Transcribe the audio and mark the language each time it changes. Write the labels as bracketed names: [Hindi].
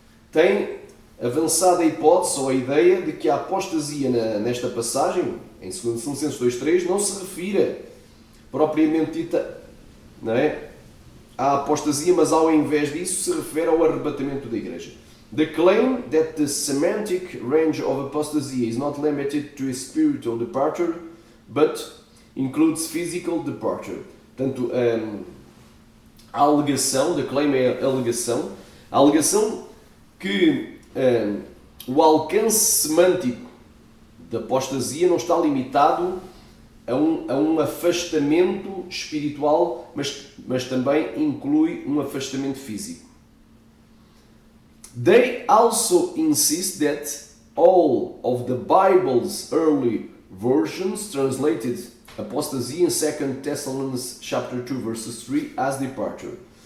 [Portuguese] Tem avançada a hipótese ou a ideia de que a apostasia nesta passagem, em 2 Tessalonicenses 2.3, não se refira propriamente dita, não é, à apostasia, mas ao invés disso se refere ao arrebatamento da igreja. [English] The claim that the semantic range of apostasy is not limited to a spiritual departure, but includes physical departure. [Portuguese] Portanto, a alegação, [English] the claim [Portuguese] é a alegação que o alcance semântico da apostasia não está limitado a um afastamento espiritual, mas também inclui um afastamento físico. [English] They also insist that all of the Bible's early versions translated apostasy in 2 Thessalonians chapter 2 verses 3 as departure.